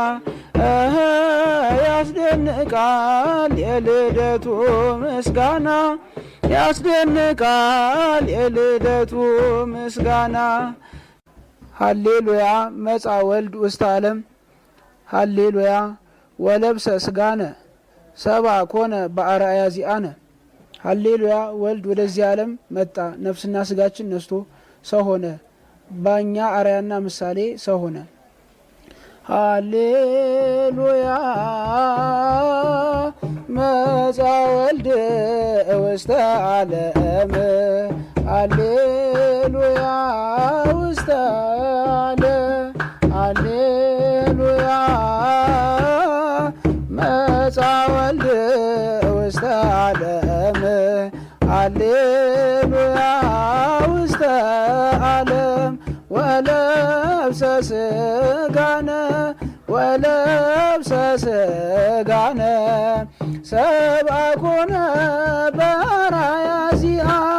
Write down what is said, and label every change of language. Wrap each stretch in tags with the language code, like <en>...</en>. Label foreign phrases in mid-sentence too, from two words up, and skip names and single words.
<am>ያስደንቃል የልደቱ ምስጋና ያስደንቃል የልደቱ ምስጋና።</am> <gez>ሃሌሉያ መጻ ወልድ ውስተ ዓለም ሃሌሉያ ወለብሰ ስጋነ ሰብአ ኮነ በአርአያ ዚአነ። ሃሌሉያ</gez> <am>ወልድ ወደዚህ ዓለም መጣ፣ ነፍስና ስጋችን ነስቶ ሰው ሆነ፣ ባኛ አርአያና ምሳሌ ሰው ሆነ።</am> <gez>ሃሌሉያ መጻ ወልድ ውስተ ዓለም ሃሌሉያ ውስተ ዓለም ሃሌሉያ መጻ ወልድ ውስተ ዓለም ሃሌሉያ ውስተ ዓለም ወለብሰ ስጋነ ወለብሰ ስጋነ ሰብአ ኮነ በአርአያ ዚአ</gez>